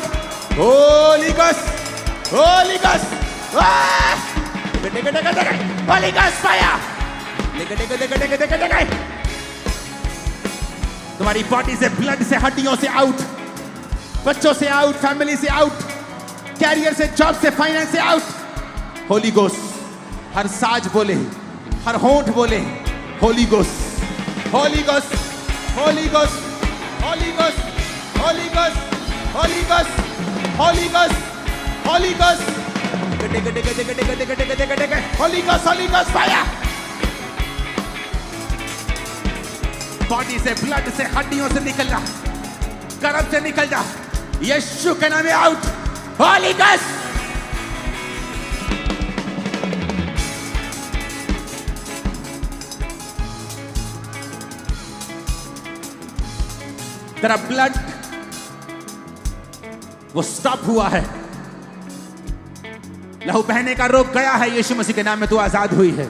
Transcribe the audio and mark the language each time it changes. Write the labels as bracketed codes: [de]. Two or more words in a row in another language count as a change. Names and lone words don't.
[en] Holy Ghost, Holy Ghost, Holy Ghost fire. [hi] तुम्हारी बॉडी से, ब्लड से, हड्डियों से आउट, बच्चों से आउट, फैमिली से आउट, कैरियर से, जॉब से, फाइनेंस से आउट। [en] Holy Ghost. [hi] हर साज बोले, हर होंठ बोले [en] Holy Ghost, Holy Ghost, Holy Ghost, Holy Ghost, Holy Ghost, Holy Ghost, Holy Ghost, Holy Ghost, गटे गटे गटे गटे गटे गटे गटे गटे गटे, Holy Ghost, Holy Ghost, फायर। [hi] बॉडी से, ब्लड से, हड्डियों से निकल जा, गर्भ से निकल जा, यीशु के नाम में आउट, [en] Holy Ghost. [hi] तेरा ब्लड वो स्टॉप हुआ है, लहू बहने का रोक गया है, यीशु मसीह के नाम में तू आजाद हुई है।